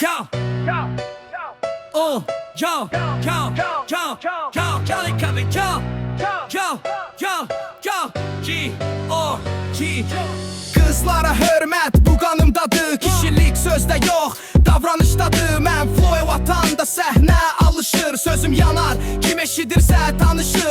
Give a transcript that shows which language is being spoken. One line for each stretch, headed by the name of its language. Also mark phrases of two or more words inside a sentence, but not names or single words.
English: Yo, yo, yo, yo, yo, yo, yo, Johnny coming, yo, yo, yo, yo, G-O-G.
Azerbaijani: Kızlara hörmət bu qanımdadır. Kişilik sözdə yox, davranışdadır. Mən flow atanda səhnə alışır. Sözüm yanar, kim eşidirsə tanışır.